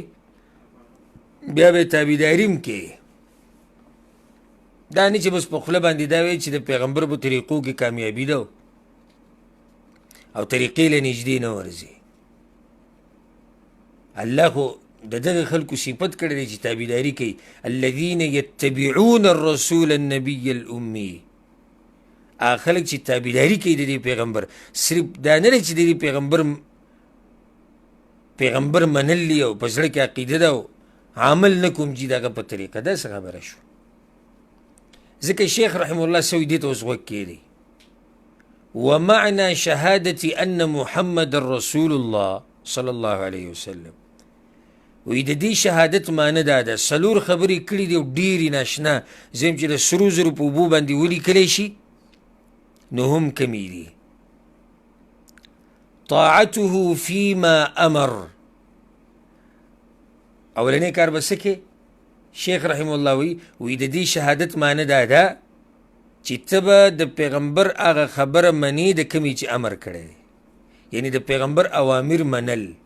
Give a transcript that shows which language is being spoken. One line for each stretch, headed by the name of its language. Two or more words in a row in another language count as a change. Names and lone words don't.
Pashto: بیا به یې تابعداري هم کې. دا نه چې بس په خوله باندې دا وایي چې د پیغمبر په طریقو کې کامیابي ده او طریقې له نږدې نه ورځي. الله خو د دغه خلکو صفت کړی دی چې تابعداري کوي.
Arabic: الذین یتبعون الرسول النبي الامي،
Pashto: هغه خلک چې تابعداري کوي د دې پیغمبر. صرف دا نه دی چې د دې پیغمبر منلی او په زړه کې عقیده ده او عمل نه کوم چې د هغه په طریقه. دا څه خبره شو؟ ځکه شیخ
Arabic: رحمه الله
Pashto: سوی دې ته اوس غوږ کېدی.
Arabic: ومعنى شهادة أن محمد رسول الله صلى الله عليه وسلم،
Pashto: وی د دې شهادت معنی دا ده څلور خبرې کړي دي او ډېرې ناشنا، زم چې د سرو زرو په اوبو باندې ولیکلی شي نو هم کمې دي.
Arabic: طاعته فيما امر،
Pashto: اولنی کار به څه کې؟ شیخ
Arabic: رحمه الله
Pashto: وی د دې شهادت معنی دا ده چې ته به د پیغمبر هغه خبره منې د کمې چې امر کړی دی، یعنی د پیغمبر اوامر منل.